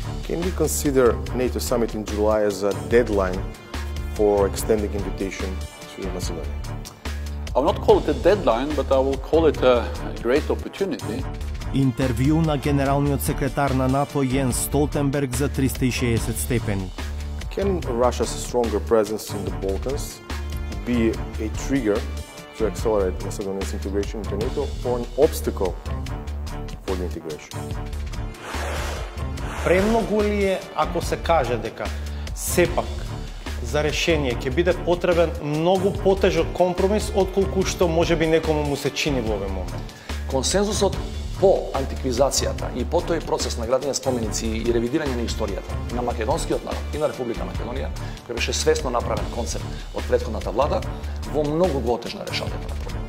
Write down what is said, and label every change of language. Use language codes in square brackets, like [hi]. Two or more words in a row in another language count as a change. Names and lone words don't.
[en] Can we consider NATO summit in July as a deadline for extending invitation to Macedonia? I will not call it a deadline, but I will call it a great opportunity. [mk] Интервју на генералниот секретар на НАТО Јенс Столтенберг за 360 степени. [en] Can Russia's stronger presence in the Balkans be a trigger to accelerate Macedonia's integration into NATO or an obstacle for the integration? [mk] Премногу ли е ако се каже дека сепак за решение ќе биде потребен многу потежок компромис отколку што можеби некому му се чини во овој момент? Консензусот по антиквизацијата и по тој процес на градење споменици и ревидирање на историјата на македонскиот народ и на Република Македонија, кој беше свесно направен концепт од претходната влада, во многу го отежна решавањето на проблемот.